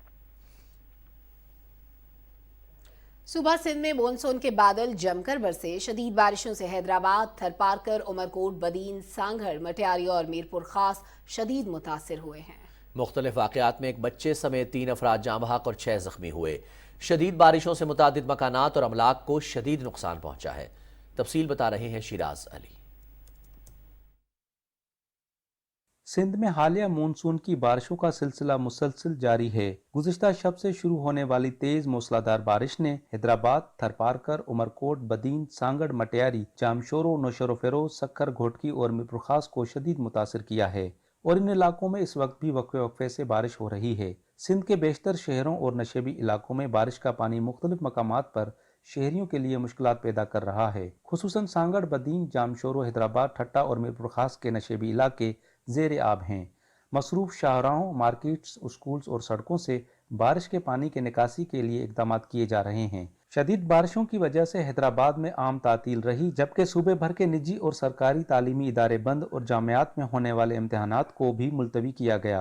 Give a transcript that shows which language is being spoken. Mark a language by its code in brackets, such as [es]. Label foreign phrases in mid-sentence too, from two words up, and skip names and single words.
[ur] صوبہ سندھ میں مونسون کے بادل جم کر برسے، شدید بارشوں سے حیدرآباد، تھرپارکر، عمرکوٹ، بدین، سانگھڑ، مٹیاری اور میرپور خاص شدید متاثر ہوئے ہیں۔ مختلف واقعات میں ایک بچے سمیت 3 افراد جاں بحق اور 6 زخمی ہوئے۔ شدید بارشوں سے متعدد مکانات اور املاک کو شدید نقصان پہنچا ہے۔ تفصیل بتا رہے ہیں شیراز علی۔ سندھ میں حالیہ مانسون کی بارشوں کا سلسلہ مسلسل جاری ہے. گزشتہ شب سے شروع ہونے والی تیز موسلادھار بارش نے حیدرآباد، تھرپارکر، عمرکوٹ، بدین، سانگھڑ، مٹیاری، جامشورو، نوشہرو فیروز، سکھر، گھوٹکی اور میرپور خاص کو شدید متاثر کیا ہے اور ان علاقوں میں اس وقت بھی وقفے وقفے سے بارش ہو رہی ہے. سندھ کے بیشتر شہروں اور نشیبی علاقوں میں بارش کا پانی مختلف مقامات پر شہریوں کے لیے مشکلات پیدا کر رہا ہے. خصوصاً سانگھڑ، بدین، جامشورو، حیدرآباد, ٹھٹہ اور میرپور خاص کے نشیبی علاقے زیر آب ہیں. مصروف شاہراہوں، مارکیٹس، اسکولز اور سڑکوں سے بارش کے پانی کے نکاسی کے لیے اقدام کیے جا رہے ہیں. شدید بارشوں کی وجہ سے حیدرآباد میں عام تعطیل رہی، جبکہ صوبے بھر کے نجی اور سرکاری تعلیمی ادارے بند اور جامعات میں ہونے والے امتحانات کو بھی ملتوی کیا گیا.